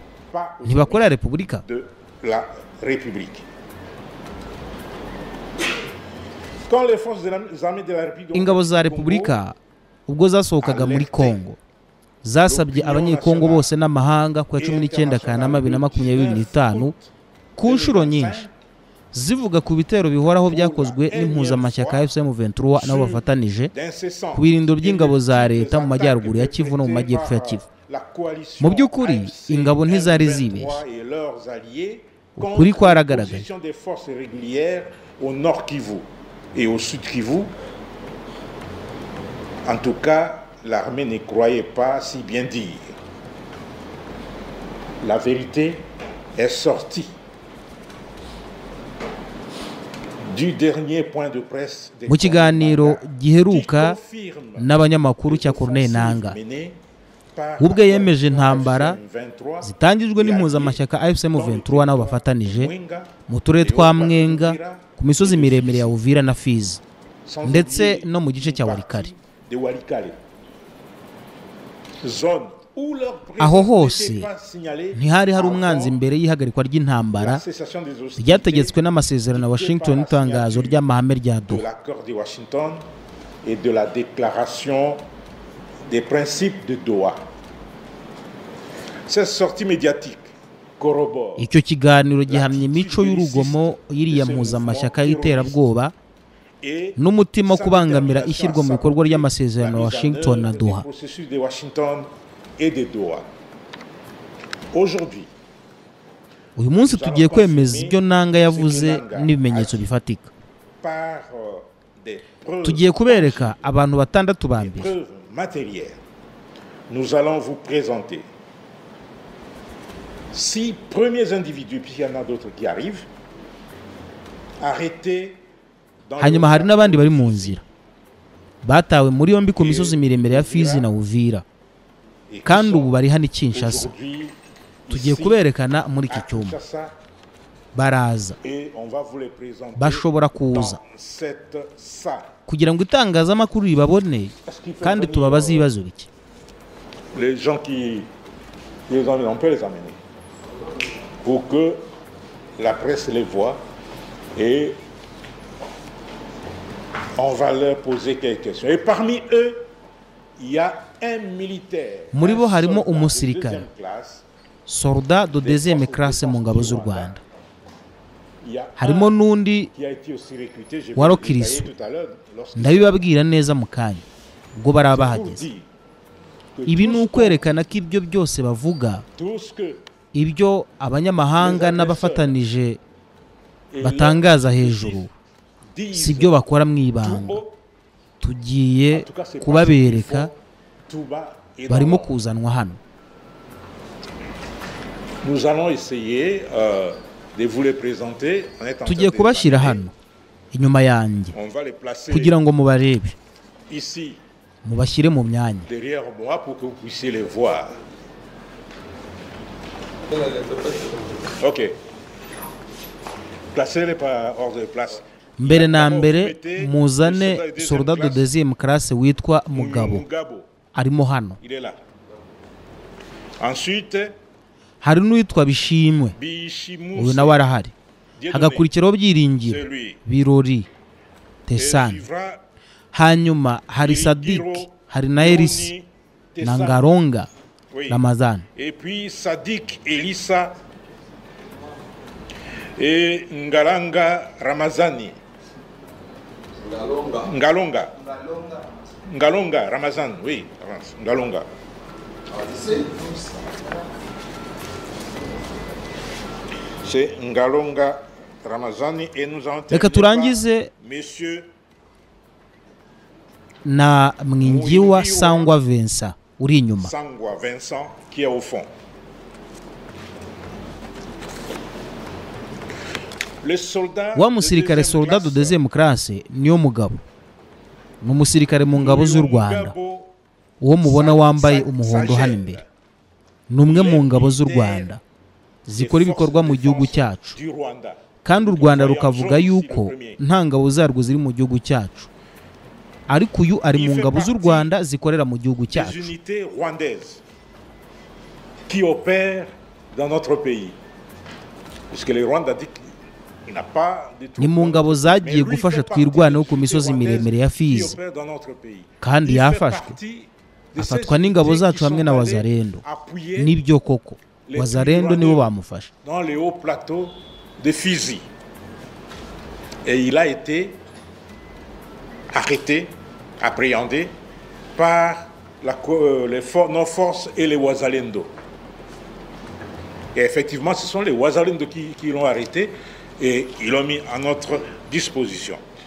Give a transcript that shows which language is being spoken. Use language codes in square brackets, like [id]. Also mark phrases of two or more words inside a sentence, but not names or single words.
[rw] Ntibakorera Repubulika? Ingabo za Repubulika ubwo zasohokaga muri Kongo zasabye abanyekongo bose n'amahanga ku 19 Kanama 2025 ku nshuro nyinshi zivuga ku bitero bihoraho byakozwe n'impuzamashyaka AFC M23 nabo bafatanije ku birindiro by'ingabo za leta mu majyaruguru ya Kivu no mu majyepfo ya Kivu. Mu by'ukuri ingabo ntizari zibeshye, ukuri kwaragaragaye. [fr] Au nord Kivu et au sud Kivu, en tout cas, l'armée ne croyait pas si bien dire. La vérité est sortie du dernier point de presse. [rw] Mu kiganiro giheruka n'abanyamakuru cya Corneille Nangaa, ubwe yemeje intambara zitangijwe n'impuzamashyaka AFC M23 nabo bafatanije mu turere twa Mwenga, ku misozi miremire ya Uvira na Fizi, ndetse no mu gice cya Walikale. Aho hose ntihari hari umwanzi imbere y'ihagarikwa ry'intambara ryategetswe n'amasezerano ya Washington n'itangazo ry'amahame rya Doha. [fr] Et de la déclaration des principes de Doha. Cette sortie médiatique corrobore. [rw] Icyo kiganiro gihamye imico y'urugomo yiriya mpuzamashyaka y'iterabwoba n'umutima wo kubangamira ishyirwa mu bikorwa ry'amasezerano ya Washington na Doha. Uyu munsi tugiye kwemeza ibyo Nangaa yavuze n'ibimenyetso bifatika. Tugiye kubereka abantu batandatu ba mbere. [fr] Nous allons vous présenter 6 premiers individus, puisqu'il y en a d'autres qui arrivent, arrêtés. [rw] Hanyuma hari n'abandi bari mu nzira batawe muri yombi ku misozi miremire ya Fizi na Uvira, kandi ubu bari hano Kinshasa. Tugiye kuberekana muri iki cyumba. Baraza, bashobora kuza kugira ngo itangazamakuru ribabone kandi tubabaze ibibazo bike. [fr] Les gens qui les emmènent, on peut les amener pour que la presse les voit et on va leur poser quelques questions. Et parmi eux, il y a un militaire. [rw] Muri bo harimo umusirikare, [fr] soldat de deuxième classe [rw] mu ngabo z'u Rwanda. Harimo n'undi warokiriso, ndabibabwira neza mu kanya ubwo barabahageze. Ibi ni ukwerekana ko ibyo byose bavuga, ibyo abanyamahanga n'abafatanije batangaza hejuru, si byo bakora mu ibanga. Tugiye kubabereka, barimo kuzanwa hano. [fr] Nous allons essayer de vous les présenter. [rw] tugiye kubashyira hano inyuma yanjye kugira ngo mubarebe, mubashyire mu myanya. [fr] Derrière moi pour que vous puissiez les voir. Ok. Placez-les par ordre de place. [rw] Mbere na mbere muzane [fr] soldat de deuxième classe [rw] witwa Mugabo, arimo hano. Ensuite hari n'uwitwa Bishimwe, uyu nawe arahari. Hagakurikiraho Byiringiro, Birori, Tesani. Hanyuma hari Sadik, hari na Elisa na Ngalonga Ramazani. [fr] Et puis Sadik, Elisa et Ngalanga Ramazani. Ngalonga Ramazan, oui, Ngalonga. C'est Ngalonga Ramazani et nous avons [rw] Reka turangize Monsieur na Mwingiwa Sangwa Vincent uri inyuma. [fr] Sangwa Vincent qui est au fond. [rw] Wa musirikare [fr] soldat de deuxième classe [rw] niyo Mugabo, ni umusirikare mu ngabo z'u Rwanda. Uwo mubona wambaye umuhondo hano imbere ni umwe mu ngabo z'u Rwanda zikora ibikorwa mu gihugu cyacu, kandi u Rwanda rukavuga yuko nta ngabo zarwo ziri mu gihugu cyacu, ariko uyu ari mu ngabo z'u Rwanda zikorera mu gihugu cyacu. [fr] Qui opère dans notre pays. Puisque le Rwanda dit qu'il n'a pas de [rw] ni mu ngabo zagiye gufasha twirwaneho ku misozi miremire ya Fizi, kandi yafashwe afatwa n'ingabo zacu hamwe na Wazalendo. Nibyo koko Wazalendo nibo bamufasha. [fr] Dans les hauts plateaux de Fizi. Et il a été arrêté, appréhendé par nos forces et les Wazalendo. Et effectivement, ce sont les Wazalendo qui l'ont arrêté et ils l'ont mis à notre disposition.